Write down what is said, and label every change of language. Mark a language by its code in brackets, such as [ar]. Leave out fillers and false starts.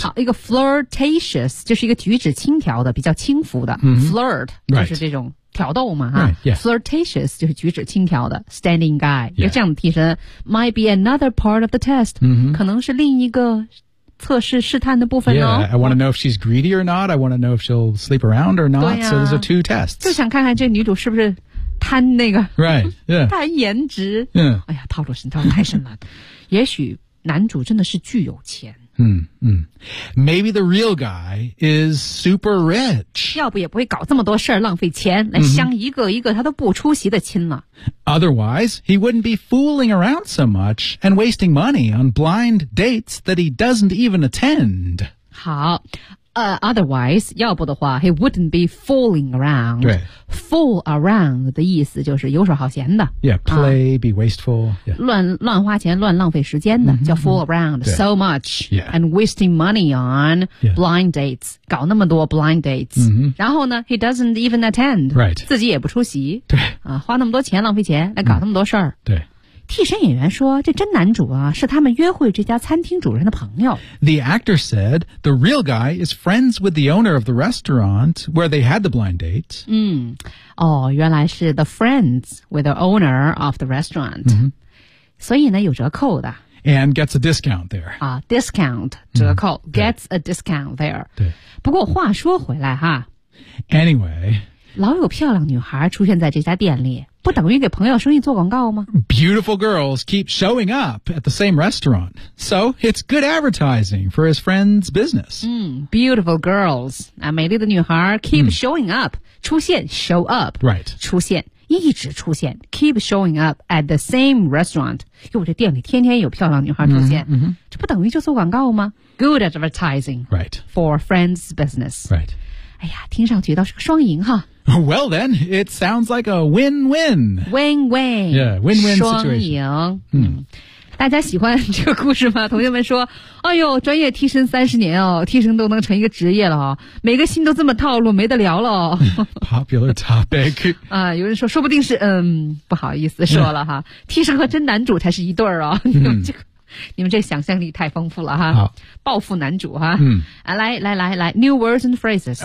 [zh] 好一个 flirtatious, 就是一个举止轻佻的比较轻浮的。嗯、 flirt, 就是这种。 [en] Right. [zh] 挑逗嘛、 [en] right, yeah. [zh] Flirtatious 就是举止轻佻的 [en] Standing guy、 yeah. [zh] 这样的替身 [en] Might be another part of the test、 mm-hmm. [zh] 可能是另一个测试试探的部分哦 [en] Yeah, I want to know if she's greedy or not I want to know if she'll sleep around or not、啊、 So those are two tests [zh] 就想看看这女主是不是贪那个 [en] Right, yeah [zh] 贪颜值、 [en] yeah. [zh] 哎呀套路深套路太深了也许男主真的是巨有钱 [en] Maybe the real guy is super rich. [zh] 要不也不会搞这么多事儿浪费钱来相一个一个他都不出席的亲了。 [en] Otherwise, he wouldn't be fooling around so much and wasting money on blind dates that he doesn't even attend. 好。Otherwise, [zh] 要不的话 [en] he wouldn't be fooling around. [zh] 对 Fool around 的意思就是游手好闲的。 [en] Yeah, play,、be wasteful.、Yeah. [zh] 乱花钱乱浪费时间的、叫 [en] fool around so much、and wasting money on、blind dates. [zh] 搞那么多 [en] blind dates.、 [zh] 然后呢 [en] he doesn't even attend.、 Right. [zh] 自己也不出席。对、花那么多钱浪费钱来搞那么多事儿、对。替身演员说这真男主啊是他们约会这家餐厅主人的朋友。 [en] The actor said the real guy is friends with the owner of the restaurant where they had the blind date. [zh] 原来是 [en] the friends with the owner of the restaurant.、 [zh] 所以呢有折扣的。 [en] And gets a discount there. Discount, 折扣、gets a discount there. [zh] 对。不过话说回来哈。 [en] Anyway, [zh] 老有漂亮女孩出现在这家店里。不等于给朋友生意做广告吗 [en] Beautiful girls keep showing up at the same restaurant. So it's good advertising for his friend's business. Beautiful girls. [zh] 美丽的女孩 [en] keep showing up. [zh] 出现 [en] show up. Right. [zh] 出现一直出现 [en] keep showing up at the same restaurant. [zh] 因为这店里天天有漂亮女孩出现。这不等于就做广告吗 [en] Good advertising. Right. For friend's business. Right. [zh] 哎呀听上去倒是个双赢哈。 [en] Well then, it sounds like a win-win. Win-win. Yeah, win-win situation. [zh] 双赢。大家喜欢这个故事吗同学们说哎呦专业替身30年哦替身都能成一个职业了哦每个心都这么套路没得聊了哦。 [en] Popular topic. [zh] 啊有人说说不定是不好意思说了哈。替身和真男主才是一对儿哦。你们这想象力太丰富了哈报复男主哈、来 [en] New words and phrases